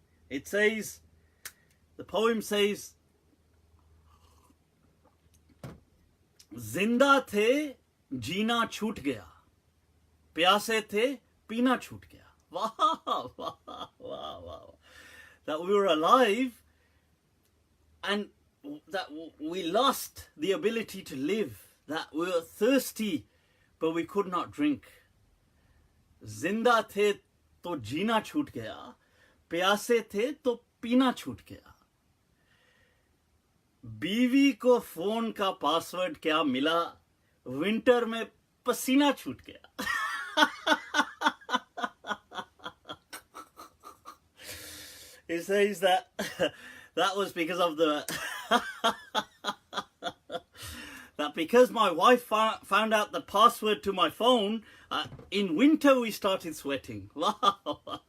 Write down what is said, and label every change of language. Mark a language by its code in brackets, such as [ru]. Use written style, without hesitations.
[en] It says, the poem says, [hi] Zinda the जीना छूट गया, प्यासे थे पीना छूट गया. [en] Wow, wow, wow, wow. That we were alive and that we lost the ability to live. That we were thirsty but we could not drink. [hi] Zinda the to जीना छूट गया, प्यासे थे तो पीना छूट गया. बीवी को फोन का पासवर्ड क्या मिला, विंटर में पसीना छूट गया. [en] He says that was because of the that because my wife found out the password to my phone, in winter we started sweating. Wow.